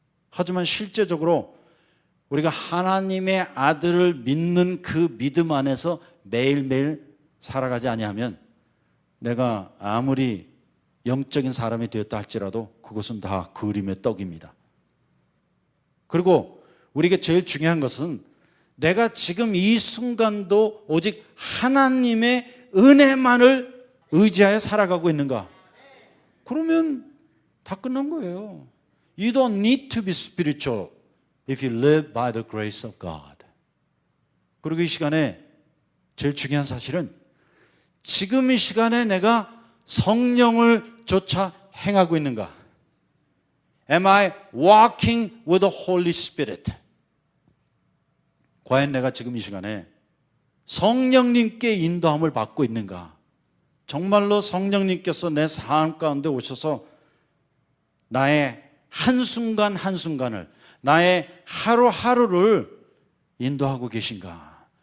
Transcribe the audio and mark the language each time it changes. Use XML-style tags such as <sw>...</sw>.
<ko>하지만 실제적으로 우리가 하나님의 아들을 믿는 그 믿음 안에서 매일매일 살아가지 아니하면 내가 아무리 영적인 사람이 되었다 할지라도 그것은 다 그림의 떡입니다. 그리고 우리에게 제일 중요한 것은 내가 지금 이 순간도 오직 하나님의 은혜만을 의지하여 살아가고 있는가? 그러면 다 끝난 거예요.</ko> <en>You don't need to be spiritual if you live by the grace of God.</en> <ko>그리고 이 시간에 제일 중요한 사실은 지금 이 시간에 내가 성령을 쫓아 행하고 있는가?</ko> <en>Am I walking with the Holy Spirit?</en> <ko>과연 내가 지금 이 시간에 성령님께 인도함을 받고 있는가? 정말로 성령님께서 내 삶 가운데 오셔서 나의 한순간 한순간을, 나의 하루하루를 인도하고 계신가?</ko>